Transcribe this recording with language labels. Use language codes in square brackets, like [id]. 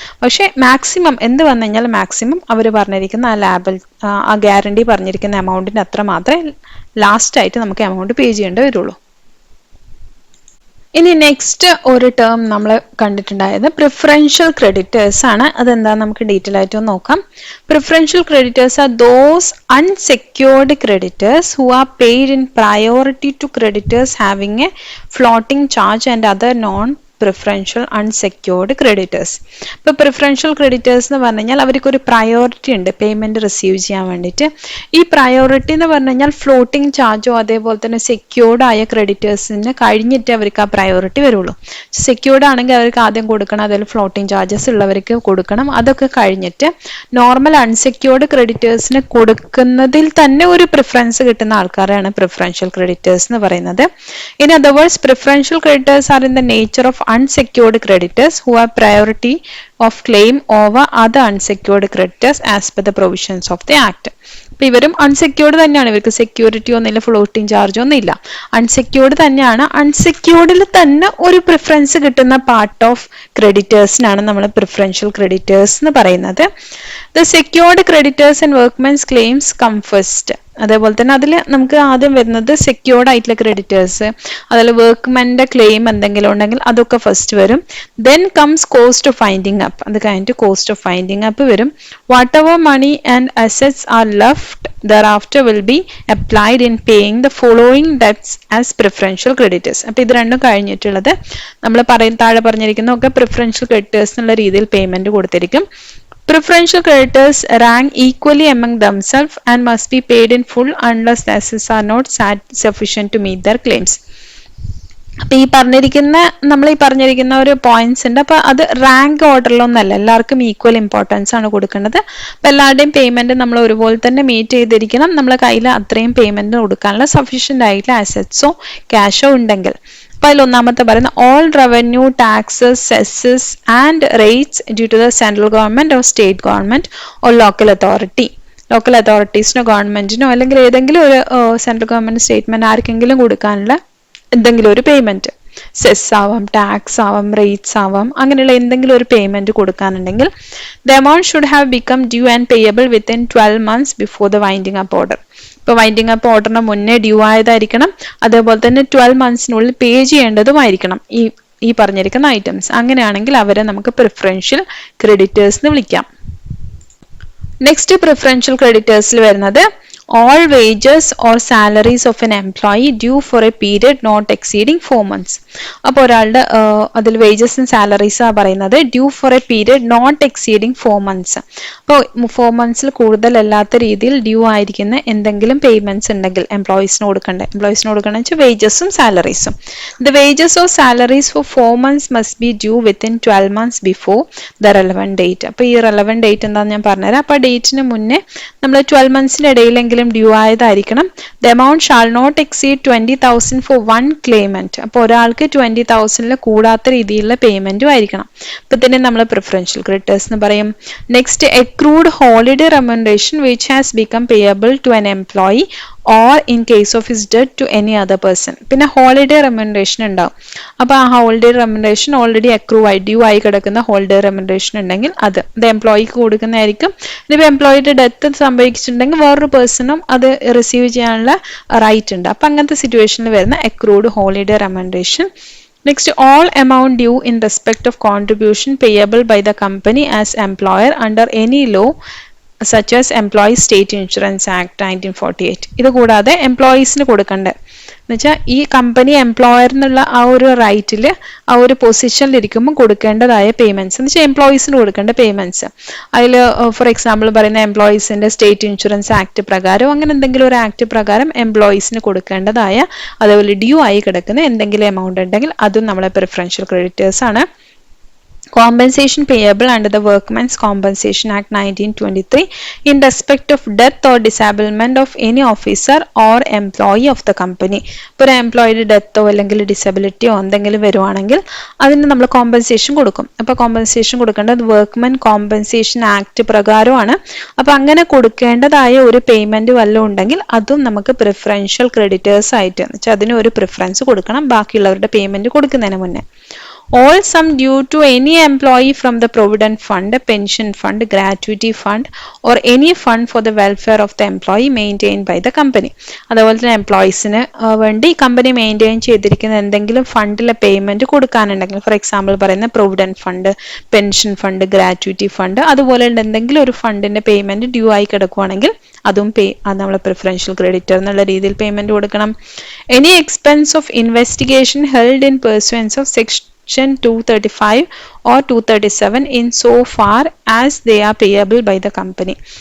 [ml] പക്ഷെ മാക്സിമം എന്ത് വന്നു കഴിഞ്ഞാൽ മാക്സിമം അവർ പറഞ്ഞിരിക്കുന്ന ആ ഗ്യാരണ്ടി പറഞ്ഞിരിക്കുന്ന എമൗണ്ടിന്റെ അത്ര മാത്രമേ ലാസ്റ്റ് ആയിട്ട് നമുക്ക് എമൗണ്ട് പേ ചെയ്യേണ്ടി വരുള്ളൂ. ഇനി നെക്സ്റ്റ് ഒരു ടേം നമ്മൾ കണ്ടിട്ടുണ്ടായത് പ്രിഫറൻഷ്യൽ ക്രെഡിറ്റേഴ്സ് ആണ്. അതെന്താ നമുക്ക് ഡീറ്റെയിൽ ആയിട്ട് നോക്കാം. [en] Preferential creditors are those unsecured creditors who are paid in priority to creditors having a floating charge and other non-preferential unsecured creditors. [ml] ഇപ്പോൾ പ്രിഫറൻഷ്യൽ ക്രെഡിറ്റേഴ്സ് എന്ന് പറഞ്ഞു കഴിഞ്ഞാൽ അവർക്ക് ഒരു പ്രയോറിറ്റി ഉണ്ട് പേയ്മെന്റ് റിസീവ് ചെയ്യാൻ വേണ്ടിയിട്ട്. ഈ പ്രയോറിറ്റി എന്ന് പറഞ്ഞു കഴിഞ്ഞാൽ ഫ്ലോട്ടിംഗ് ചാർജോ അതേപോലെ തന്നെ സെക്യൂർഡ് ആയ ക്രെഡിറ്റേഴ്സിന് കഴിഞ്ഞിട്ട് അവർക്ക് ആ പ്രയോറിറ്റി വരുള്ളൂ. സെക്യൂർഡ് ആണെങ്കിൽ അവർക്ക് ആദ്യം കൊടുക്കണം, അതിൽ ഫ്ലോട്ടിംഗ് ചാർജസ് ഉള്ളവർക്ക് കൊടുക്കണം. അതൊക്കെ കഴിഞ്ഞിട്ട് നോർമൽ അൺസെക്യൂർഡ് ക്രെഡിറ്റേഴ്സിന് കൊടുക്കുന്നതിൽ തന്നെ ഒരു പ്രിഫറൻസ് കിട്ടുന്ന ആൾക്കാരാണ് പ്രിഫറൻഷ്യൽ ക്രെഡിറ്റേഴ്സ് എന്ന് പറയുന്നത്. [en] In other words, preferential creditors are in the nature of unsecured creditors who have priority of claim over other unsecured creditors as per the provisions of the Act. [ml] അപ്പൊ ഇവരും unsecured തന്നെയാണ്, ഇവർക്ക് security ഒന്നുമില്ല, floating charge ഒന്നും ഇല്ല, unsecured തന്നെയാണ്. അൺസെക്യൂർഡിൽ തന്നെ ഒരു പ്രിഫറൻസ് കിട്ടുന്ന പാർട്ട് ഓഫ് ക്രെഡിറ്റേഴ്സിനാണ് നമ്മൾ പ്രിഫറൻഷ്യൽ ക്രെഡിറ്റേഴ്സ് എന്ന് പറയുന്നത്. [en] The secured creditors and workmen's claims come first. [ml] അതേപോലെ തന്നെ അതിൽ നമുക്ക് ആദ്യം വരുന്നത് സെക്യൂർഡ് ആയിട്ടുള്ള ക്രെഡിറ്റേഴ്സ്, അതിൽ വർക്ക്മെന്റെ ക്ലെയിം എന്തെങ്കിലും ഉണ്ടെങ്കിൽ അതൊക്കെ ഫസ്റ്റ് വരും. [en] then comes cost of winding up, [ml] അത് കഴിഞ്ഞിട്ട് കോസ്റ്റ് ഓഫ് ഫൈൻഡിങ് അപ്പ് വരും. [en] Whatever money and assets are left thereafter will be applied in paying the following debts as preferential creditors. [ml] അപ്പോൾ ഇത് രണ്ടും കഴിഞ്ഞിട്ടുള്ളത് നമ്മൾ താഴെ പറഞ്ഞിരിക്കുന്ന ഒക്കെ പ്രിഫറൻഷ്യൽ ക്രെഡിറ്റേഴ്സ് എന്നുള്ള രീതിയിൽ payment കൊടുത്തിരിക്കും. [en] Preferential creditors rank equally among themselves and must be paid in full unless the assets are not sufficient to meet their claims. [ml] അപ്പൊ നമ്മൾ ഈ പറഞ്ഞിരിക്കുന്ന ഒരു പോയിന്റ്സ് ഉണ്ട്. അപ്പൊ അത് റാങ്ക് ഓർഡറിലൊന്നല്ല, എല്ലാവർക്കും ഈക്വൽ ഇമ്പോർട്ടൻസ് ആണ് കൊടുക്കേണ്ടത്. അപ്പൊ എല്ലാവരുടെയും പേയ്മെന്റ് നമ്മൾ ഒരുപോലെ തന്നെ മീറ്റ് ചെയ്തിരിക്കണം. നമ്മളെ കയ്യിൽ അത്രയും പേയ്മെന്റ് കൊടുക്കാനുള്ള സഫീഷ്യന്റ് ആയിട്ടുള്ള അസറ്റ്സോ ക്യാഷോ ഉണ്ടെങ്കിൽ. അപ്പൊ അതിൽ ഒന്നാമത്തെ പറയുന്ന [en] All revenue taxes cesses and rates due to the central government or state government or local authority. [ml] Local അതോറിറ്റീസിനോ ഗവൺമെന്റിനോ അല്ലെങ്കിൽ ഏതെങ്കിലും ഒരു സെൻട്രൽ ഗവൺമെന്റ് സ്റ്റേറ്റ്മെന്റ് ആർക്കെങ്കിലും കൊടുക്കാനുള്ള എന്തെങ്കിലും ഒരു പേയ്മെന്റ്. സെസ് ആവാം, ടാക്സ് ആവാം, റേറ്റ്സ് ആവാം, അങ്ങനെയുള്ള എന്തെങ്കിലും ഒരു payment കൊടുക്കാനുണ്ടെങ്കിൽ [en] the amount should have become due and payable within 12 months before the winding up order. [ml] ഇപ്പോൾ വൈൻഡിങ് അപ്പ് ഓർഡറിന് മുന്നേ ഡ്യൂ ആയതായിരിക്കണം, അതേപോലെ തന്നെ 12 മന്ത്സിനുള്ളിൽ പേ ചെയ്യേണ്ടതുമായിരിക്കണം ഈ പറഞ്ഞിരിക്കുന്ന ഐറ്റംസ്. അങ്ങനെയാണെങ്കിൽ അവരെ നമുക്ക് പ്രിഫറൻഷ്യൽ ക്രെഡിറ്റേഴ്സ് എന്ന് വിളിക്കാം. നെക്സ്റ്റ് പ്രിഫറൻഷ്യൽ ക്രെഡിറ്റേഴ്സിൽ വരുന്നത് [en] all wages or salaries of an employee due for a period not exceeding 4 months. [ml] അപ്പോൾ ഒരാളുടെ അതിൽ വേജസും സാലറീസും പറയുന്നത് [en] Due for a period not exceeding 4 months. [ml] അപ്പോൾ 4 മന്ത്സിൽ കൂടുതലല്ലാത്ത രീതിയിൽ ഡ്യൂ ആയിരിക്കുന്ന എന്തെങ്കിലും പേയ്മെന്റ്സ് ഉണ്ടെങ്കിൽ എംപ്ലോയീസിന് കൊടുക്കേണ്ടത് വെച്ചാൽ വേജസും സാലറീസും. [en] The wages or salaries for 4 months must be due within 12 months before the relevant date. [ml] അപ്പോൾ ഈ റെലവൻറ്റ് ഡേറ്റ് എന്താണെന്ന് ഞാൻ പറഞ്ഞുതരാം. അപ്പോൾ ഡേറ്റിന് മുന്നേ നമ്മൾ 12 മന്ത്സിൻ്റെ ഇടയിലെങ്കിലും due ആയതായിരിക്കണം. [en] The amount shall not exceed 20,000 for one claimant. [ml] അപ്പോൾ ഒരാൾക്ക് 20,000 കൂടാത്ത രീതിയിലുള്ള പേയ്മെന്റും ആയിരിക്കണം. അപ്പോൾ തന്നെ നമ്മൾ പ്രിഫറൻഷ്യൽ ക്രെഡിറ്റേഴ്സ് എന്ന് പറയും. [en] Next accrued holiday remuneration which has become payable to an employee or in case of his death to any other person. [ml] പിന്നെ ഹോളിഡേ റെമ്യൂണറേഷൻ ഉണ്ടാവും. അപ്പോൾ ആ ഹോളിഡേ റെമ്യൂണറേഷൻ ഓൾറെഡി അക്രൂ ആയി ഡ്യൂ ആയി കിടക്കുന്ന ഹോളിഡേ റെമ്യൂണറേഷൻ ഉണ്ടെങ്കിൽ അത് എംപ്ലോയിക്ക് കൊടുക്കുന്നതായിരിക്കും. ഇനിയിപ്പോൾ എംപ്ലോയിയുടെ ഡെത്ത് സംഭവിച്ചിട്ടുണ്ടെങ്കിൽ വേറൊരു പേഴ്സണും അത് റിസീവ് ചെയ്യാനുള്ള റൈറ്റ് ഉണ്ട്. അപ്പം അങ്ങനത്തെ സിറ്റുവേഷനിൽ വരുന്ന accrued holiday remuneration. [en] Next, all amount due in respect of contribution payable by the company as employer under any law such as Employees State Insurance Act 1948. [ml] ഇത് കൂടാതെ എംപ്ലോയീസിന് കൊടുക്കേണ്ടത് എന്നുവെച്ചാൽ ഈ കമ്പനി എംപ്ലോയർ എന്നുള്ള ആ ഒരു റൈറ്റിൽ ആ ഒരു പൊസിഷനിലിരിക്കുമ്പോൾ കൊടുക്കേണ്ടതായ പേയ്മെന്റ്സ് എന്ന് വെച്ചാൽ എംപ്ലോയീസിന് കൊടുക്കേണ്ട പേയ്മെന്റ്സ്. അതിൽ ഫോർ എക്സാമ്പിൾ പറയുന്ന എംപ്ലോയീസിന്റെ സ്റ്റേറ്റ് ഇൻഷുറൻസ് ആക്ട് പ്രകാരം അങ്ങനെ എന്തെങ്കിലും ഒരു ആക്ട് പ്രകാരം എംപ്ലോയീസിന് കൊടുക്കേണ്ടതായ അതേപോലെ ഡ്യൂ ആയി കിടക്കുന്ന എന്തെങ്കിലും എമൗണ്ട് ഉണ്ടെങ്കിൽ അതും നമ്മളെ പ്രിഫറൻഷ്യൽ ക്രെഡിറ്റേഴ്സ് ആണ്. [en] Compensation payable under the Workmen's Compensation Act 1923 in respect of death or disablement of any officer or employee of the company. [ml] ഇപ്പോൾ എംപ്ലോയിയുടെ ഡെത്തോ അല്ലെങ്കിൽ ഡിസബിലിറ്റിയോ എന്തെങ്കിലും വരുവാണെങ്കിൽ അതിന് നമ്മൾ കോമ്പൻസേഷൻ കൊടുക്കും. അപ്പോൾ കോമ്പൻസേഷൻ കൊടുക്കേണ്ടത് വർക്ക്മെൻ കോമ്പൻസേഷൻ ആക്ട് പ്രകാരമാണ്. അപ്പോൾ അങ്ങനെ കൊടുക്കേണ്ടതായ ഒരു പേയ്മെന്റ് വല്ലതും ഉണ്ടെങ്കിൽ അതും നമുക്ക് പ്രിഫറൻഷ്യൽ ക്രെഡിറ്റേഴ്സ് ആയിട്ട് വെച്ചാൽ അതിന് ഒരു പ്രിഫറൻസ് കൊടുക്കണം ബാക്കിയുള്ളവരുടെ പേയ്മെന്റ് കൊടുക്കുന്നതിന് മുന്നേ. [en] All sum due to any employee from the provident fund, pension fund, gratuity fund or any fund for the welfare of the employee maintained by the company. [ml] അതുപോലെ തന്നെ എംപ്ലോയീസിന് വേണ്ടി കമ്പനി മെയിൻറ്റെയിൻ ചെയ്തിരിക്കുന്ന എന്തെങ്കിലും ഫണ്ടിലെ payment കൊടുക്കാനുണ്ടെങ്കിൽ for example പറയുന്ന provident fund, pension fund, gratuity fund അതുപോലെ എന്തെങ്കിലും ഒരു ഫണ്ടിന്റെ പേയ്മെന്റ് ഡ്യൂ ആയി കിടക്കുവാണെങ്കിൽ അതും അത് നമ്മൾ പ്രിഫറൻഷ്യൽ ക്രെഡിറ്റർ എന്നുള്ള രീതിയിൽ പേയ്മെന്റ് കൊടുക്കണം. [en] Any expense of investigation held in pursuance of Section 235 or 237 in so far as they are payable by the company.